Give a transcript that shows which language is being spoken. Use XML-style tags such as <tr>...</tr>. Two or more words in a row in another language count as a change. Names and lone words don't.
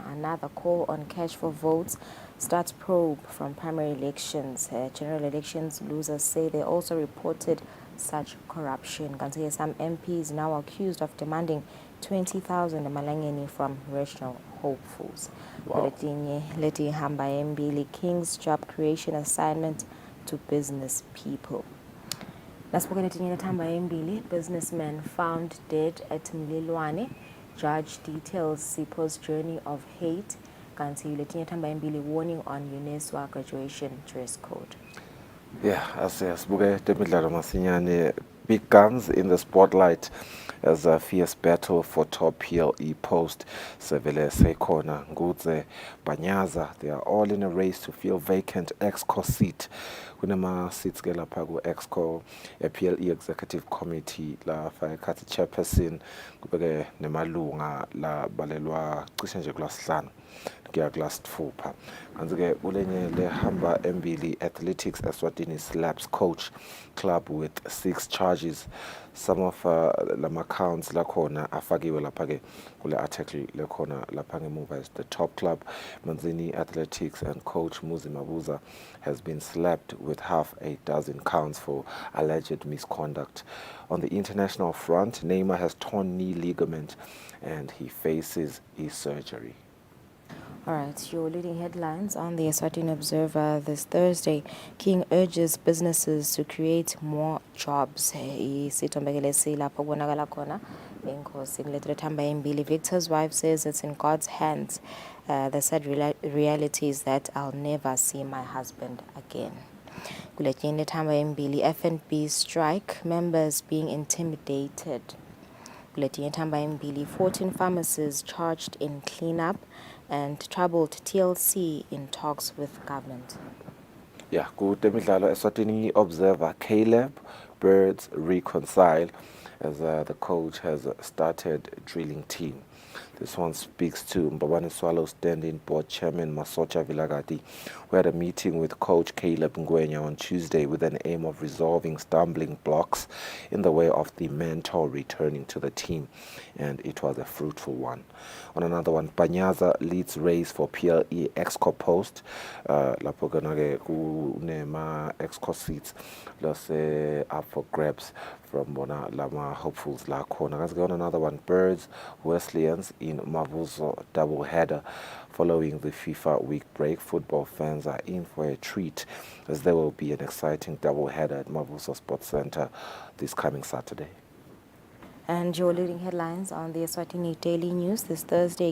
<en>Another call on cash for votes starts probe from primary elections. General elections losers say they also reported such corruption. Kanti some MPs now accused of demanding 20,000 emalangeni from regional hopefuls. Wow.</en> <ss>Leti hamba imbili,</ss> <en>King's job creation assignment to business people.</en> <ss>Nasibukele letinye lethamba imbili,</ss> <en>businessman found dead at Mlilwane. Judge details Sipo's journey of hate.</en> <ss>Kanti letinye lethamba imbili,</ss> <en>warning on UNESCO graduation dress code. Yeah,</en> <ss>asibuke temidlalo masinyane</ss> <en>Big guns in the spotlight as a fierce battle for top PLE post. Sevele Sekona, Ngudze, Banyaza, they are all in a race to fill vacant EXCO seat.</en> <ss>Kunema seats ke lapha ku EXCO PLE Executive Committee la fayekhathi chairperson kubeke nemalunga la balelwa cishe nje kulasihlanu kuya kulasithupha. Kanti-ke kulenye lehamba embili</ss> <en>athletics Eswatini slaps coach club with 6 charges. Some of</en> <ss>lama accounts lakhona afakiwe lapha ke kule article lekhona lapha ngemuva</ss> <en>as the top club Manzini Athletics and coach Muzi Mabuza has been slapped with half a dozen counts for alleged misconduct. On the international front, Neymar has torn knee ligament and he faces his surgery. All right, your leading headlines on the Eswatini Observer this Thursday. King urges businesses to create more jobs.</en> <ss>Isithombekele lapho kubonakala khona inkosi ngilethele thamba embili.</ss> <en>Victor's wife says it's in God's hands. The sad reality is that I'll never see my husband again.</en> <ss>Kuletini thamba embili.</ss> <en>FNB strike, members being intimidated.</en> <ss>Kuletini thamba embili.</ss> <en>14 pharmacists charged in cleanup. And troubled TLC in talks with government. Yeah, good temidlalo Eswatini Observer Caleb Birds reconcile as the coach has started drilling team. This one speaks to Mbabane Swallows standing board chairman Masocha Vilagati, who had a meeting with coach Caleb Ngwenya on Tuesday with an aim of resolving stumbling blocks in the way of the mentor returning to the team, and it was a fruitful one. On another one, Banyaza leads race for PLE EXCO post.</en> <ss>Lapho ke kunema EXCO seats lase</ss> <en>up for grabs from</en> <ss>bona lama hopefuls la khona.</ss> <en>On another one, Birds Wesleyans in Mavuso double header. Following the FIFA week break, football fans are in for a treat as there will be an exciting double header at Mavuso Sports Center this coming Saturday. And your leading headlines on the Eswatini Daily News this Thursday.</en>